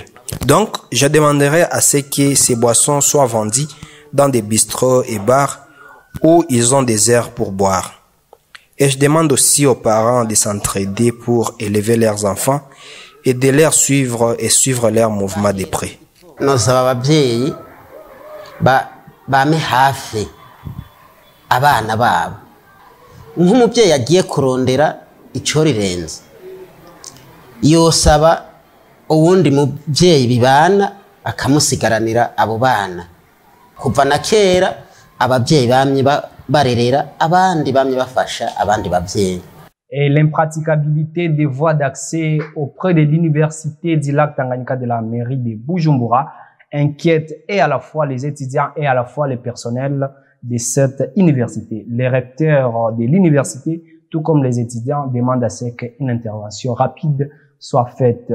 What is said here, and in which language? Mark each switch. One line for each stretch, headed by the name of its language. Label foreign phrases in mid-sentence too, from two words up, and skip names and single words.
French: Donc, je demanderai à ce que ces boissons soient vendues dans des bistrots et bars où ils ont des aires pour boire. Et je demande aussi aux parents de s'entraider pour élever leurs enfants et de les suivre et suivre leurs mouvements de près.
Rundi: Nosaba abavyeyi bame hafi abana babo nk'umuvyeyi agiye kurondera ico rirenze yosaba uwundi muvyeyi bibana akamusigaranira abo bana kuva na kera abavyeyi bamye barerera abandi bamye bafasha abandi bavyeyi.
French: Et l'impraticabilité des voies d'accès auprès de l'université du lac Tanganyika de la mairie de Bujumbura inquiète et à la fois les étudiants et à la fois les personnels de cette université. Les recteurs de l'université, tout comme les étudiants, demandent à ce qu'une intervention rapide soit faite.